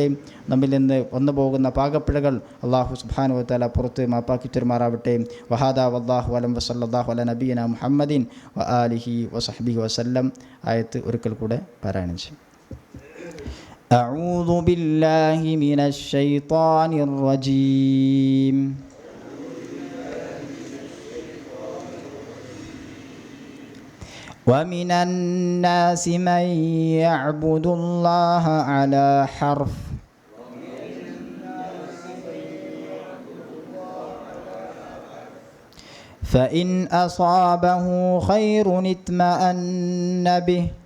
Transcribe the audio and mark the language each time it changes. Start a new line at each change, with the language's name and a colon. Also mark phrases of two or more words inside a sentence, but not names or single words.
Malayalam: നമ്മിൽ നിന്ന് വന്നു പോകുന്ന പാകപ്പിഴകൾ
Arabic: الله سبحانه وتعالى
Malayalam: പുറത്ത് മാപ്പാക്കി തരുമാറാവട്ടെ.
Arabic: وهذا والله أعلم وصلى الله على نبينا محمد و آله وصحبه وسلم.
Malayalam: ആയത്ത് ഒരിക്കൽ കൂടെ പാരായണം ചെയ്യും.
Arabic: أعوذ بالله من الشيطان الرجيم. ومن الناس من يعبد الله على حرف فإن أصابه خير اطمأن به